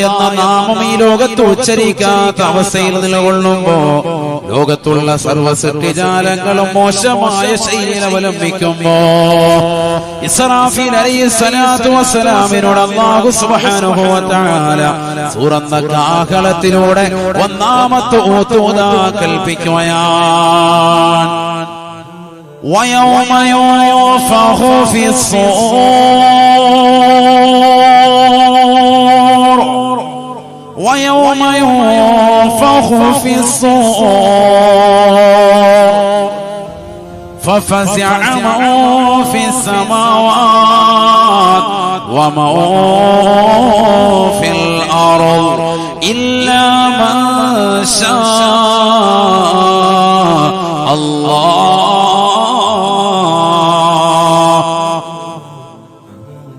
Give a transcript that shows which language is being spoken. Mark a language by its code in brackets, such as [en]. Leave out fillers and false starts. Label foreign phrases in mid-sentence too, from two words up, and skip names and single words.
[ml] എന്ന നാമം ഈ ലോകത്ത് ഉച്ചരിക്കാത്ത അവസ്ഥയിൽ നിലകൊള്ളുമ്പോ ലോകത്തുള്ള സർവ്വ സൃഷ്ടിജാലങ്ങളും മോശമായ ശൈലിയിൽ അവലംബിക്കുമ്പോ ഇസ്രാഫീൽ [ar] عليه الصلاة والسلام الله سبحانه وتعالى [ml] സൂറന്ന കാഹളത്തിലൂടെ ഒന്നാമത്തെ ഊതുദാ കൽപ്പിക്കുകയാണ്. [ar] وَيَوْمَ يُنفَخُ فِي الصُّورِ وَيَوْمَ يُنفَخُ فِي الصُّورِ فَفَزِعَ مَن فِي السَّمَاوَاتِ وَمَن فِي الْأَرْضِ إِلَّا مَن شَاءَ اللَّهُ.